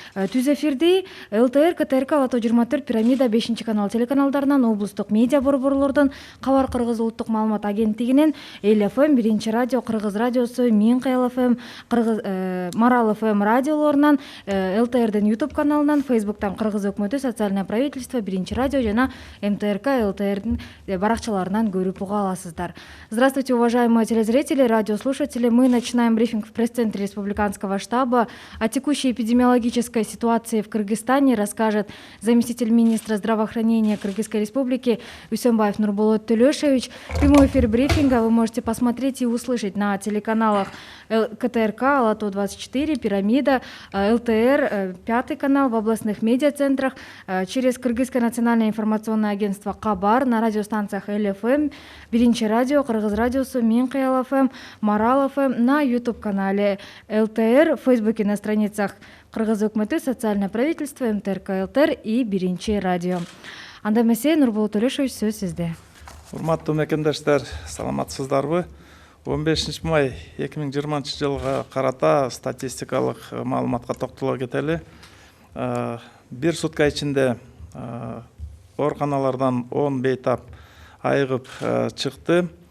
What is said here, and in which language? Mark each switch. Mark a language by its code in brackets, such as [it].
[ky] Түз эфирди ЛТР, КТРК, Ала тоо 24, Пирамида, 5-канал телеканалдарынан, облустук медиа борборлордон, Кабар Кыргыз улуттук маалымат агенттигинен, Эл ФМ, 1-радио, Кыргыз радиосу, Минкаял ФМ, Марал ФМ радиолорунан, ЛТРдин YouTube каналынан, Facebook'тан Кыргыз өкмөтү, Социальное правительство, 1-радио жана МТРК, ЛТРдин баракчаларынан көрүп уга аласыздар. [ru] Здравствуйте, уважаемые телезрители, радиослушатели. Мы начинаем брифинг в пресс-центре Республиканского штаба. О текущей эпидемиологической ситуации в Кыргызстане расскажет заместитель министра здравоохранения Кыргызской Республики Үсөнбаев Нурболот Төлөшович. Прямой эфир брифинга вы можете посмотреть и услышать на телеканалах КТРК, Ала тоо 24, Пирамида, ЛТР, 5 канал в областных медиацентрах, через Кыргызское национальное информационное агентство Кабар, на радиостанциях Эл ФМ, 1-радио, Кыргыз радиосу, Минкаял ФМ, Марал ФМ, на YouTube-канале ЛТР, в Фейсбуке на страницах Кыргыз өкмөтү, Социальное правительство, МТРК, ЛТР и 1-радио. [ky] Анда эмесе, Нурболот Төлөшович, сөз сизде. Урматтуу мекендештер, саламатсыздарбы? 15 май 2020 жылга карата статистикалык маалыматка токтоло кетели. Бир сутка ичинде ооруканалардан 10 бейтап айыгып чыкты.